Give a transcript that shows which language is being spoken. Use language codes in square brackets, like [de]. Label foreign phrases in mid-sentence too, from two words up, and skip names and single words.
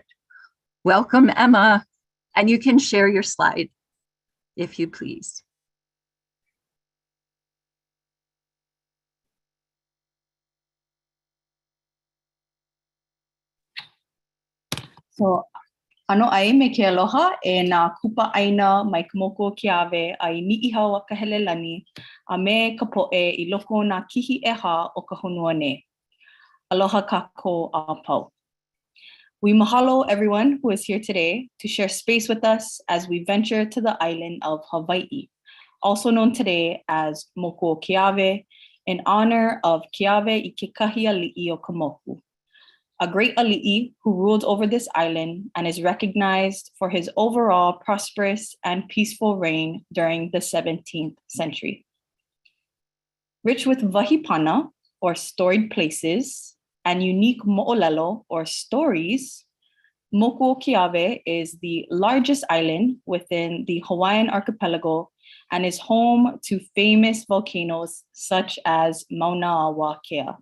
[en] Welcome, Emma, and you can share your slide, if you please. So, [haw] ano ai me ke aloha e nā kupa aina mai ka moko ki ave ai ni'i hau ka helelani a me ka po'e I loko nā kihi eha o ka honua ne. Aloha kākou a pau. [en] We mahalo everyone who is here today to share space with us as we venture to the island of Hawaii, also known today as Moko Keawe, in honor of [haw] Keawe I Kekahi Ali'i o ka moku, [en] a great ali'i who ruled over this island and is recognized for his overall prosperous and peaceful reign during the 17th century. Rich with wahipana, or storied places, and unique mo'olelo, or stories, Mokuokiawe is the largest island within the Hawaiian archipelago and is home to famous volcanoes such as Mauna Kea.